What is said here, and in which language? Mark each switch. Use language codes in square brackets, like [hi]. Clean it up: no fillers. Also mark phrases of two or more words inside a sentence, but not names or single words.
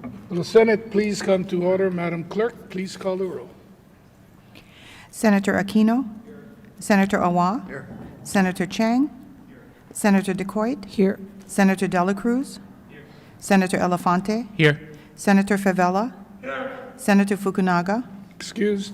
[en] Will the Senate please come to order? Madam Clerk, please call the roll. Senator Aquino. Senator Awa. Senator Chang. Senator DeCoit. Here. Senator Dela Cruz. Senator Elefante. Here. Senator Favela. Senator Fukunaga. Excused.